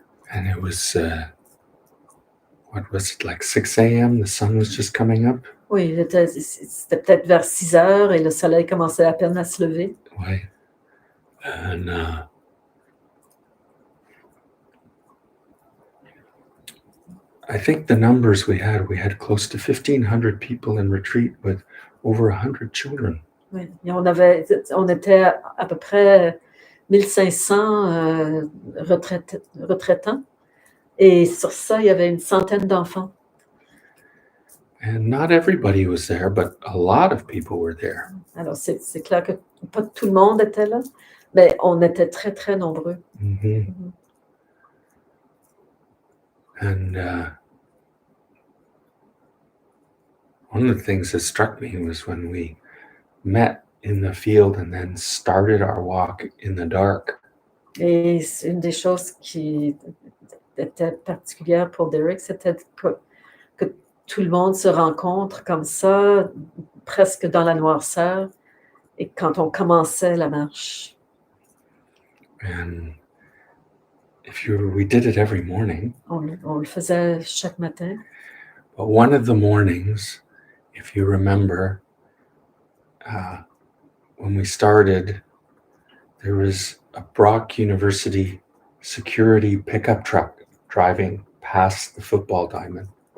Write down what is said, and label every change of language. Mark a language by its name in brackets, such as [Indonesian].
[English] And it was, what was it, like 6 a.m.? The sun was just coming up. [French] Oui, c'était peut-être vers 6 heures et le soleil commençait à peine à se lever. Oui. [English] And I think the numbers we had close to 1,500 people in retreat with over 100 children. [French] Oui, et on était à peu près 1500 retraitants. Et sur ça, il y avait une centaine d'enfants. [English] And not everybody was there, but a lot of people were there. [French] Alors, c'est clair que pas tout le monde était là, mais on était très, très nombreux. [English] And one of the things that struck me was when we met in the field and then started our walk in the dark. [French] Et une des choses qui était particulière pour Derek, c'était que tout le monde se rencontre comme ça, presque dans la noirceur, et quand on commençait la marche. [English] And we did it every morning. [French] On le faisait chaque matin. [English] But one of the mornings, if you remember, when we started, there was a Brock University security pickup truck driving past the football diamond.